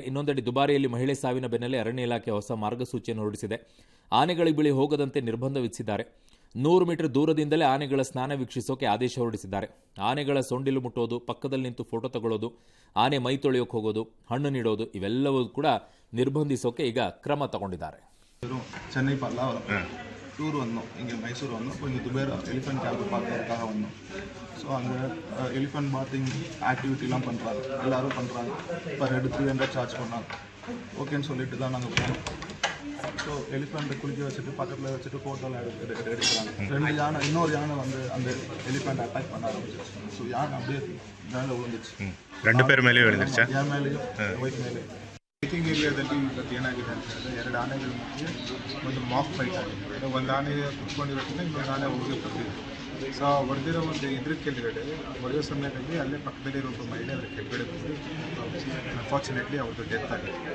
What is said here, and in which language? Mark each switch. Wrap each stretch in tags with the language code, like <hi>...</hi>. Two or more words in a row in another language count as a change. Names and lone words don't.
<kn>ಇನ್ನೊಂದೆಡೆ ದುಬಾರಿಯಲ್ಲಿ ಮಹಿಳೆ ಸಾವಿನ ಬೆನ್ನಲ್ಲೇ ಅರಣ್ಯ ಇಲಾಖೆ ಹೊಸ ಮಾರ್ಗಸೂಚಿಯನ್ನು ಹೊರಡಿಸಿದೆ. ಆನೆಗಳಿಗೆ ಬಳಿ ಹೋಗದಂತೆ ನಿರ್ಬಂಧ ವಿಧಿಸಿದ್ದಾರೆ. 100 ಮೀಟರ್ ದೂರದಿಂದಲೇ ಆನೆಗಳ ಸ್ನಾನ ವೀಕ್ಷಿಸೋಕೆ ಆದೇಶ ಹೊರಡಿಸಿದ್ದಾರೆ. ಆನೆಗಳ ಸೊಂಡಿಲು ಮುಟ್ಟೋದು, ಪಕ್ಕದಲ್ಲಿ ನಿಂತು ಫೋಟೋ ತಗೊಳ್ಳೋದು, ಆನೆ ಮೈ ತೊಳೆಯೋಕೆ ಹೋಗೋದು, ಹಣ್ಣು ನೀಡೋದು ಇವೆಲ್ಲವೂ ಕೂಡ ನಿರ್ಬಂಧಿಸೋಕೆ ಈಗ ಕ್ರಮ ತಗೊಂಡಿದ್ದಾರೆ.</kn> <ta>சென்னை பல்லாவரம் டூர் வந்தோம். இங்கே மைசூர் வந்தோம். கொஞ்சம் துபேர்</ta> <en>elephant camp</en> <ta>பார்க்கறதுக்காக வந்தோம். ஸோ அங்கே</ta> <en>elephant bathing</en> <ta>ஆக்டிவிட்டிலாம் பண்ணுறாங்க, எல்லோரும் பண்ணுறாங்க.</ta> <en>per head</en> <ta>300 சார்ஜ் பண்ணாங்க. ஓகேன்னு சொல்லிட்டு தான் நாங்கள் போனோம். ஸோ எலிஃபெண்ட்டை குளிக்க வச்சுட்டு பக்கத்தில் வச்சுட்டு ஃபோட்டோலாம் எடுக்கிறாங்க. 2 யானை, இன்னொரு யானை வந்து அந்த</ta> <en>elephant attack</en> <ta>பண்ண ஆரம்பிச்சிருச்சு. ஸோ யானை அப்படியே மேலே விழுந்துச்சு. 2 பேர் மேலேயும் விழுந்துருச்சா? என் மேலேயும் ஒய்ஃப் மேலே.</ta> <kn>ಬೇಕಿಂಗ್ ಏರಿಯಾದಲ್ಲಿ ಇವತ್ತು ಏನಾಗಿದೆ ಅಂತಂದರೆ 2 ಆನೆಗಳ ಮಧ್ಯೆ ಒಂದು</kn> <en>mock fight</en> <kn>ಆಗಿದೆ. ಒಂದು ಆನೆ ಕುತ್ಕೊಂಡಿರೋದ್ರಿಂದ ಇನ್ನೊಂದು ಆನೆ ಹೋಗಿರ್ತದೆ. ಸೊ ಹೊಡೆದಿರೋ ಒಂದು ಇದ್ರ ಕೆಳಗಡೆ ಹೊಡೆಯೋ ಸಮಯದಲ್ಲಿ ಅಲ್ಲೇ ಪಕ್ಕದಲ್ಲಿರೋ ಒಬ್ಬ ಮಹಿಳೆ ಅವರ ಕೆಳಗಡೆ ಬಂದು ಅನ್ಫಾರ್ಚುನೇಟ್ಲಿ ಅವ್ರದ್ದು ಡೆತ್ ಆಗಿದೆ.</kn>